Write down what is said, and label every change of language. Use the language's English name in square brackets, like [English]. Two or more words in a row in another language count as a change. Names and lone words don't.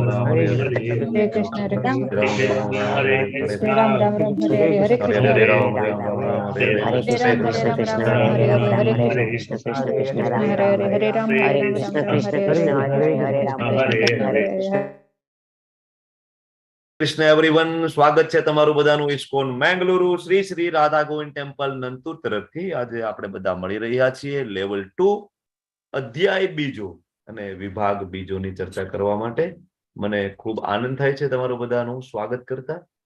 [Sanskrit] Ram Krishna Hare Krishna, Hare, Hare Krishna, Hare Ram Krishna, Ram Krishna Ram Krishna, Ram Ram, Ram Hare Hare Hare Hare, Ram, Krishna, Ram Hare Ram Krishna, Hare Hare Hare, Hare Krishna, Hare Krishna, Hare Hare Hare Ram, Krishna, Ram, Ram Ram, Ram Hare Ram Hare Hare Hare, Hare Krishna, Ram, Hare Krishna Ram, Ram Krishna, Ram Hare Hare Ram, Hare, Ram, Hare Hare Krishna, Hare Krishna, Krishna Krishna Krishna, Krishna, Krishna, Hare Krishna Ram Hare Hare, Ram, Hare, Hare Ram, Hare Hare Ram, Ram Krishna, Ram Krishna Hare Hare, Krishna, Hare Hare Krishna, Hare, Krishna Ram Krishna, Ram, Hare Hare Hare. Krishna. [Gujarati] કૃષ્ણ એવરીવન, સ્વાગત છે તમારું બધાનું ઇસ્કોન મેંગલુરુ શ્રી શ્રી રાધા ગોવિંદ ટેમ્પલ નંતુર તરફથી. આજે આપણે બધા મળી રહ્યા છીએ લેવલ 2 અધ્યાય બીજો અને વિભાગ બીજોની ચર્ચા કરવા માટે. મને ખૂબ આનંદ થાય છે તમારું બધાનું સ્વાગત કરતા.